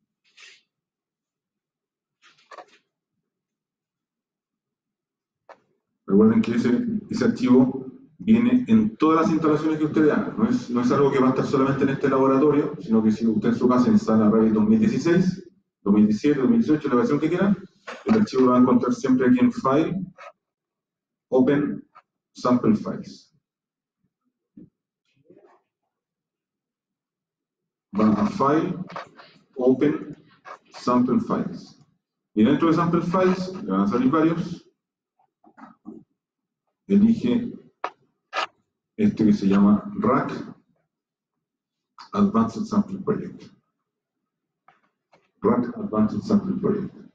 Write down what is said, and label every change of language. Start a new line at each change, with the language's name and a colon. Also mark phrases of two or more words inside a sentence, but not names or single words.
Spanish: Recuerden que ese archivo viene en todas las instalaciones que ustedes hagan. No es algo que va a estar solamente en este laboratorio, sino que si usted en su casa instala Revit 2016, 2017, 2018, la versión que quieran, el archivo lo va a encontrar siempre aquí en File, Open, Sample Files. Van a File, Open, Sample Files. Y dentro de Sample Files, le van a salir varios. Elige este que se llama Rack Advanced Sample Project. Rack Advanced Sample Project.